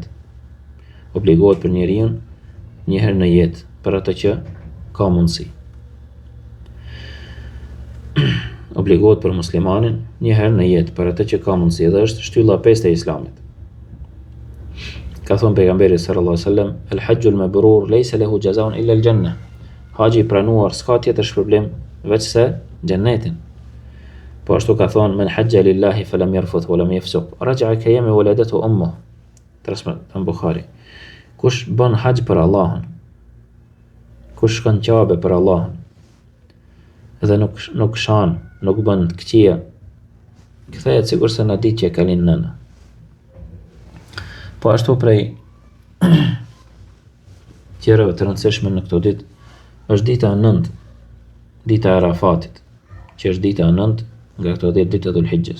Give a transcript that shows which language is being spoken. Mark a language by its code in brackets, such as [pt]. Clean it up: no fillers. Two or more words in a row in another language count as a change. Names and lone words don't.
[sq] Obligohet për njeriu një herë në jetë, për atë që ka mundësi. Obligohet për muslimanin një herë në jetë, për atë që ka mundësi, dhe është shtylla e pestë e Islamit. Ka thonë pejgamberi [ar] صلى الله عليه وسلم، الحج المبرور ليس له جزاء إلا الجنة. [sq] Haxhi i pranuar s'ka tjetër shpërblim veç se xhennetin. Po ashtu ka thonë, [ar] من حج لله فلم يرفث ولم يفسق رجع كيوم ولدته أمه. [sq] Transmeton Buhari. Kush bën haxh për Allahun, kush shkon Kabe për Allahun, dhe nuk shan, nuk bën të këqija, kthehet sikur se në ditë që ka lind nëna. Po ashtu prej tjerave të rëndësishme në këto ditë është dita e 9, dita e Arafatit, që është dita e 9 nga këto 10 ditë të Dhulhijhes.